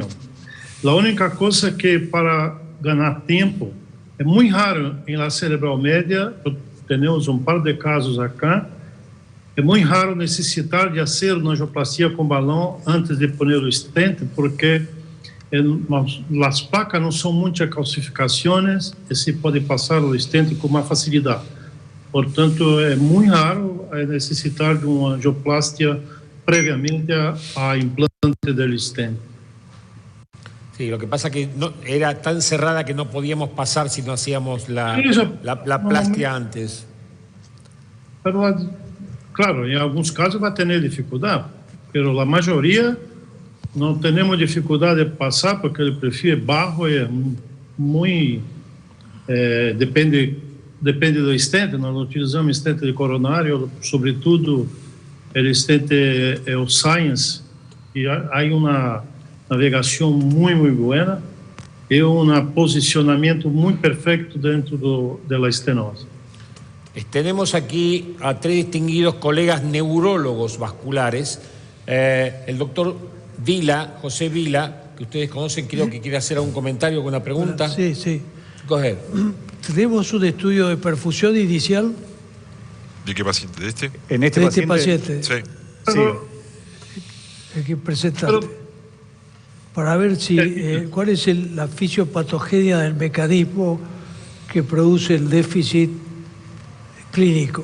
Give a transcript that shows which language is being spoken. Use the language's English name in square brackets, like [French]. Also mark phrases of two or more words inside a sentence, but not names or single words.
[Portuguese] A única coisa que para ganhar tempo, é muito raro em la cerebral média, temos um par de casos acá, é muito raro necessitar de fazer uma angioplastia com balão antes de pôr o stent, porque as placas não são muitas calcificações e se pode passar o stent com uma facilidade. Portanto, é muito raro necessitar de uma angioplastia previamente a implante del stent. [Spanish] Sí, lo que pasa que era tan cerrada que no podíamos pasar si no hacíamos la plastia antes. Pero, claro, [Portuguese] em alguns casos vai ter dificuldade, mas a maioria não temos dificuldade de passar porque o perfil é baixo e é muito... depende do stent, nós utilizamos stent de coronário, sobretudo o stent é o Science, e há uma navegação muito boa e posicionamento muito perfeito dentro da estenose. [Spanish] Tenemos aquí a 3 distinguidos colegas neurólogos vasculares. El doctor Vila, José Vila, que ustedes conocen, creo que quiere hacer algún comentario, alguna pregunta. Sí. [English] Go ahead. [Spanish] Tenemos un estudio de perfusión inicial. ¿De qué paciente? ¿De este? En este paciente. Sí. Hay que presentarte. Para ver cuál es la fisiopatogenia del mecanismo que produce el déficit clínico.